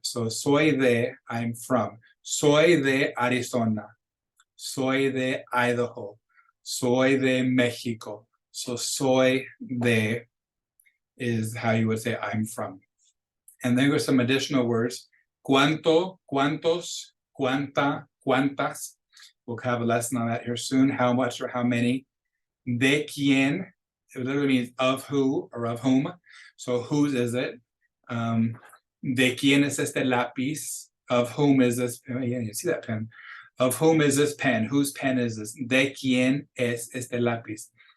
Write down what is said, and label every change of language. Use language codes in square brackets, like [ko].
[es] So soy de, [en] I'm from. [es] Soy de Arizona. Soy de Idaho. Soy de Mexico. [en] So soy de is how you would say I'm from. And then there's some additional words. [es] Cuánto, cuántos, cuánta, cuántas. [en] We'll have a lesson on that here soon. How much or how many. De quién. It literally means of who or of whom. So whose is it? [es] De quién es este lápiz? [en] Of whom is this? Oh, yeah, you see that pen. Of whom is this pen? Whose pen is this? [es] De quién es este lápiz?